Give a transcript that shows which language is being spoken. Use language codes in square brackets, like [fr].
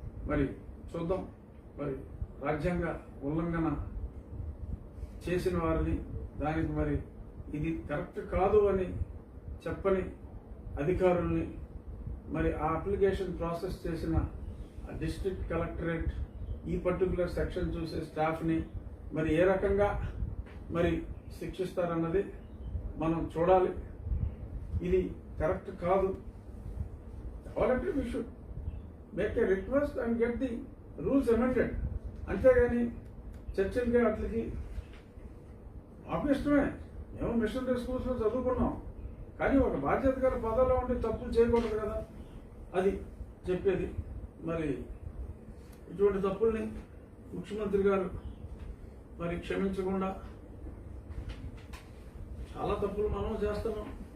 [te] మరి చూద్దాం, మరి రాజ్యాంగ ఉల్లంఘన చేసిన వారిని దానికి మరి ఇది కరెక్ట్ కాదు అని చెప్పని అధికారుల్ని, మరి ఆ అప్లికేషన్ ప్రాసెస్ చేసిన డిస్ట్రిక్ట్ కలెక్టరేట్ ఈ పర్టికులర్ సెక్షన్ చూసే స్టాఫ్ని మరి ఏ రకంగా మరి శిక్షిస్తారన్నది మనం చూడాలి. ఇది కరెక్ట్ కాదు. [en] Already we should make a request and get the rules amended. [te] అంతేగాని చర్చిలకి వాటికి ఆపిష్టమే. మేము మిషనరీ స్కూల్స్లో చదువుకున్నాం, కానీ ఒక బాధ్యత గల పదవిలో ఉండి తప్పులు చేయకూడదు కదా, అది చెప్పేది. మరి ఇటువంటి తప్పుల్ని ముఖ్యమంత్రి గారు మరి క్షమించకుండా చాలా తప్పులు మనం చేస్తున్నాం.